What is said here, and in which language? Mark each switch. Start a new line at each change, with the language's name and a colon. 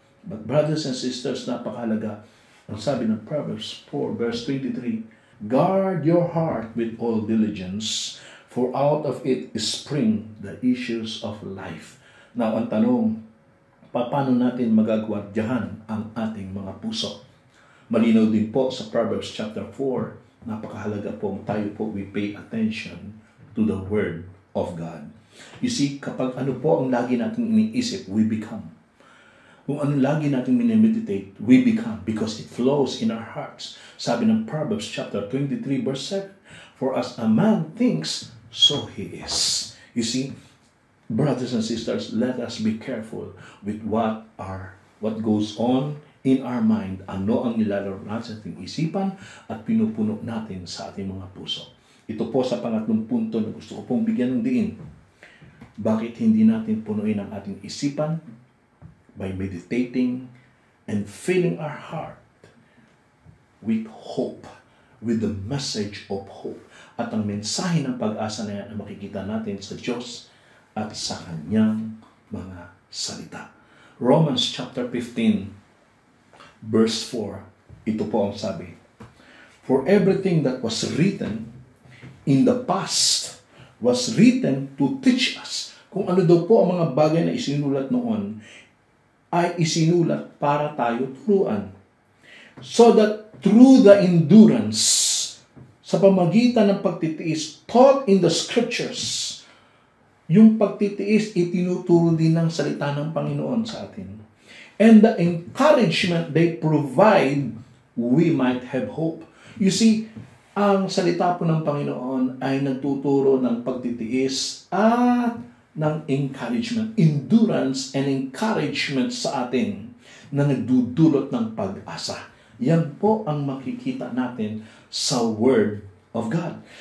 English: But brothers and sisters,
Filipino: napakahalaga ang sabi ng
English: Proverbs 4 verse 23, guard your heart with all diligence, for out of it spring the issues of life.
Filipino: Now, ang tanong, paano natin magagwardyahan ang ating mga puso? Malinaw din po sa Proverbs chapter 4, napakahalaga po tayo po
English: we pay attention to the Word of God. You see,
Filipino: kapag ano po ang lagi natin iniisip,
English: we become.
Filipino: Kung ano lagi natin minimeditate,
English: we become because it flows in our hearts.
Filipino: Sabi ng
English: Proverbs chapter 23 verse 7, for as a man thinks, so he is. You see, brothers and sisters, let us be careful with what goes on in our mind.
Filipino: Ano ang nilalaro natin sa ating isipan at pinupuno natin sa ating mga puso. Ito po sa pangatlong punto na gusto ko pong bigyan ng diin. Bakit hindi natin punuin ang ating isipan?
English: By meditating and filling our heart with hope, with the message of hope.
Filipino: At ang mensahe ng pag-asa na yan na makikita natin sa Diyos at sa Kanyang mga salita.
English: Romans chapter 15, verse 4,
Filipino: ito po ang sabi,
English: for everything that was written in the past was written to teach us.
Filipino: Kung ano daw po ang mga bagay na isinulat noon, ay isinulat para tayo turuan.
English: So that through the endurance,
Filipino: sa pamagitan ng pagtitiis,
English: taught in the scriptures,
Filipino: yung pagtitiis itinuturo din ng salita ng Panginoon sa atin.
English: And the encouragement they provide, we might have hope. You see,
Filipino: ang salita po ng Panginoon ay nagtuturo ng pagtitiis at ng encouragement,
English: endurance and encouragement
Filipino: sa atin na nagdudulot ng pag-asa. Yan po ang makikita natin sa Word of God.